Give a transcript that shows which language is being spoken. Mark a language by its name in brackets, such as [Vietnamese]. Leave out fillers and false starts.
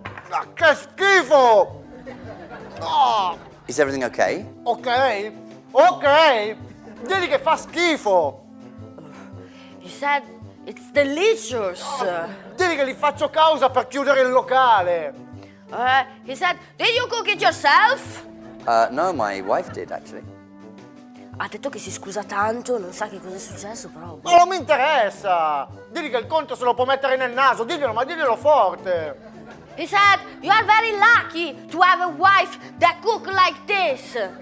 [Italian] Ah, che schifo! No! [English] Is everything okay? [Italian] Ok, digli che fa schifo! [English] You said it's delicious. [Italian] Digli che gli faccio causa per chiudere il locale! [English] He said, did you cook it yourself? No, my wife did actually. [Italian] Ha detto che si scusa tanto, non sa che cosa è successo, però. Ma non mi interessa! Digli che il conto se lo può mettere nel naso, diglielo, ma diglielo forte! [English] He said, you are very lucky to have a wife that cook like this.